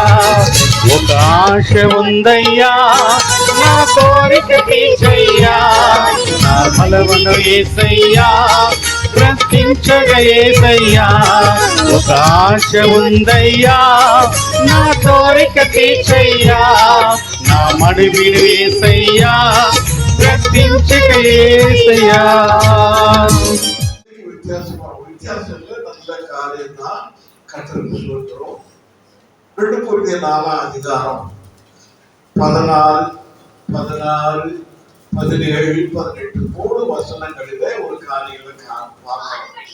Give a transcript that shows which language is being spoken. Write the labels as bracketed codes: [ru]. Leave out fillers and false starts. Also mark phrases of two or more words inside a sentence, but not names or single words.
[te] ఒక ఆశ ఉందయ్యా, నా కోరిక తీర్చయ్యా, నా బలమును యేసయ్యా, ప్రశ్నించగా యేసయ్యా. ఒక ఆశ ఉందయ్యా, నా కోరిక తీర్చయ్యా, నా మనవిని యేసయ్యా, ప్రశ్నించగా యేసయ్యా. [ta] வித்தியாசங்கள் நல்ல காரியம் தான் கற்றுக்கு சொல்கிறோம். 2 கொரிந்தியர் 4ஆம் அதிகாரம் 16, 17, 18 3 வசனங்களிலே ஒரு காரியங்களை பார்க்கலாம்.